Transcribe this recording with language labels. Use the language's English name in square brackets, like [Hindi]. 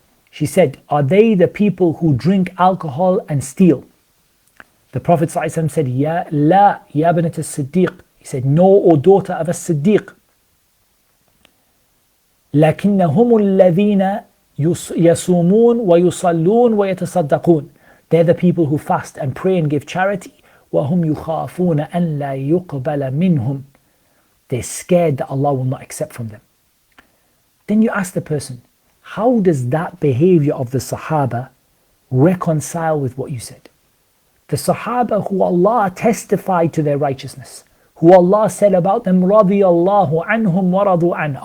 [English] She said, are they the people who drink alcohol and steal? [Arabic] The Prophet ﷺ said, Ya la, ya banat as-Siddiq. [English] He said, no, O daughter of as-Siddiq. [Arabic] لكنهم الذين يصومون ويصلون ويتصدقون. [English] They're the people who fast and pray and give charity. [Arabic] وهم يخافون أن لا يقبل منهم. [English] They're scared that Allah will not accept from them. Then you ask the person, how does that behavior of the Sahaba reconcile with what you said? The Sahaba who Allah testified to their righteousness, who Allah said about them, [Arabic] رَضِيَ اللَّهُ عَنْهُمْ وَرَضُوا عَنْهُ.